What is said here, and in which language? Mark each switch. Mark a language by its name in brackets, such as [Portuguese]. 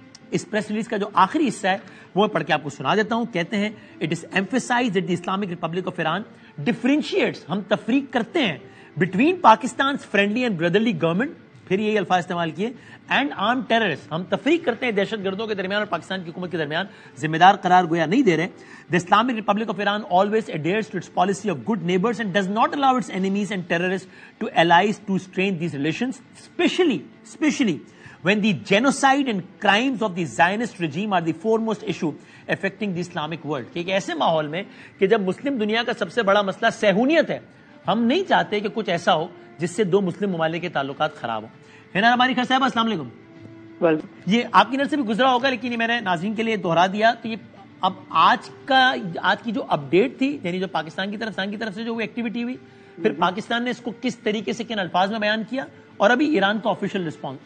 [Urdu] اس press release کا جو آخری حصہ ہے وہ پڑھ کے آپ کو سنا دیتا ہوں. کہتے ہیں [English] it is emphasised that the Islamic Republic of Iran differentiates, [Urdu] ہم تفریق کرتے ہیں [English] between Pakistan friendly and brotherly government, [Urdu] پھر یہی الفاظ استعمال کیے, [English] and arm terrorist, [Urdu] ہم تفریق کرتے ہیں دہشت گردوں کے درمیان اور پاکستان کی حکومت کے درمیان, ذمہ دار قرار گویا نہیں دے رہے. [English] The Islamic Republic of Iran always adheres to its policy of good neighbors and does not allow its enemies and terrorists to allies to strain these relations, especially when the genocide and crimes of the Zionist regime are the foremost issue affecting the Islamic world. [Urdu] کہ ایک ایسے ماحول میں کہ جب مسلم دنیا کا سب سے بڑا مسئلہ صہیونیت ہے, ہم نہیں چاہتے کہ کچھ ایسا ہو جس سے دو مسلم ممالک کے تعلقات خراب ہوں. ہینا ربانی خیر صاحب السلام علیکم. یہ آپ کی نظر سے بھی گزرا ہوگا, لیکن یہ میں نے ناظرین کے لیے دوہرا دیا. تو یہ اب آج کی جو اپڈیٹ تھی, یعنی جو پاکستان کی طرف سے جو ایکٹیویٹی ہوئی, پھر پاکستان نے اس کو کس طریقے سے کن الفاظ میں بیان کیا, اور ابھی ایران کا آفیشیل رسپانس.